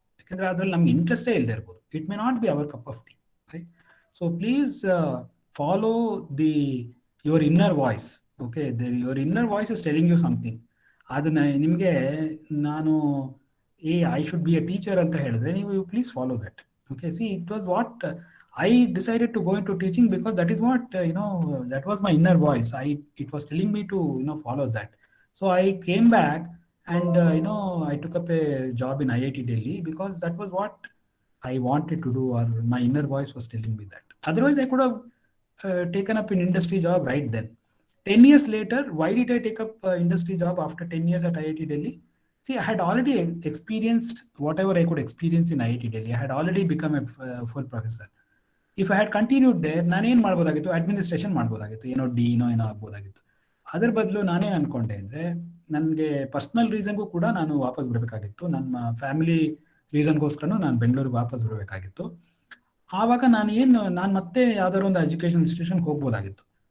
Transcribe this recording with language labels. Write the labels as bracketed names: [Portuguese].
[Kannada] ಯಾಕಂದರೆ ಅದರಲ್ಲಿ ನಮ್ಗೆ ಇಂಟ್ರೆಸ್ಟೇ ಇಲ್ಲದೆ ಇರ್ಬೋದು. [English] It may not be our cup of tea, right? So please follow your inner voice. Okay, your inner voice is telling you something. [Kannada] ಅದನ್ನ ನಿಮಗೆ ನಾನು [English] I should be a teacher [Kannada] ಅಂತ ಹೇಳಿದ್ರೆ ನೀವು [English] Please follow that. Okay, see it was what I decided to go into teaching because that is what that was my inner voice. It was telling me to follow that. So I came back and I took up a job in IIT Delhi because that was what I wanted to do, or my inner voice was telling me that. Otherwise I could have taken up an industry job right then. 10 years later, why did I take up industry job after 10 years at IIT Delhi? See, I had already experienced whatever I could experience in IIT Delhi. I had already become a full professor. If I had continued there [Kannada] ನಾನೇನು ಮಾಡ್ಬೋದಾಗಿತ್ತು, administration ಮಾಡ್ಬೋದಾಗಿತ್ತು, ಡೀನೋ ಆಗ್ಬೋದಾಗಿತ್ತು. ಅದರ ಬದಲು ನಾನೇನು ಅನ್ಕೊಂಡೆ ಅಂದರೆ, ನನಗೆ personal ರೀಸನ್ಗೂ ಕೂಡ ನಾನು ವಾಪಸ್ ಬರಬೇಕಾಗಿತ್ತು. ನನ್ನ ಫ್ಯಾಮಿಲಿ ರೀಸನ್ಗೋಸ್ಕರನೂ ನಾನು ಬೆಂಗಳೂರಿಗೆ ವಾಪಸ್ ಬರಬೇಕಾಗಿತ್ತು. ಆವಾಗ ನಾನು ಮತ್ತೆ ಯಾವ್ದಾದ್ರು ಒಂದು ಎಜುಕೇಷನ್ ಇನ್ಸ್ಟಿಟ್ಯೂಷನ್ಗೆ ಹೋಗ್ಬೋದಾಗಿತ್ತು.